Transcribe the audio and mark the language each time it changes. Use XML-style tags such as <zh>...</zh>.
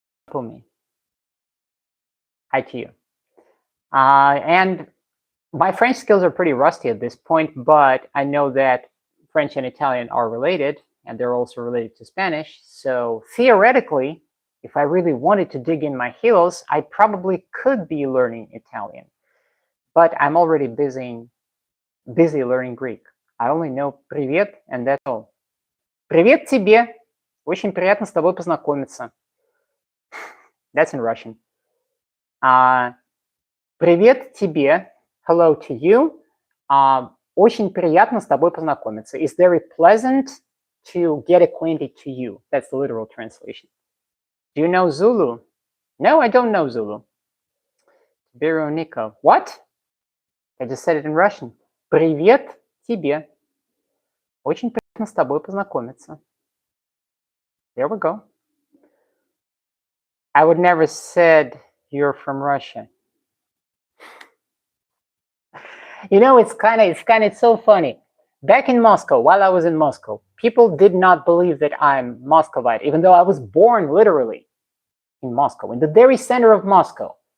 <en>Pour me. Hi to you. And my French skills are pretty rusty at this point, but I know that French and Italian are related, and they're also related to Spanish. So theoretically, if I really wanted to dig in my heels, I probably could be learning Italian. But I'm already busy learning Greek. I only know привет, and that's all.</en> <ru>Привет тебе. Очень приятно с тобой познакомиться.</ru> <en>That's in Russian.</en> <ru>Привет тебе.</ru> <en>Hello to you.</en> <ru>Очень приятно с тобой познакомиться.</ru> <en>It's very pleasant to get acquainted to you. That's the literal translation. Do you know Zulu? No, I don't know Zulu. Veronica. What? I just said it in Russian.</en> <ru>Привет тебе. Очень приятно с тобой познакомиться.</ru> <en>There we go. I would never said you're from Russia. You know, it's so funny. Back in Moscow, while I was in Moscow, people did not believe that I'm Muscovite, even though I was born literally in Moscow, in the very center of Moscow.</en>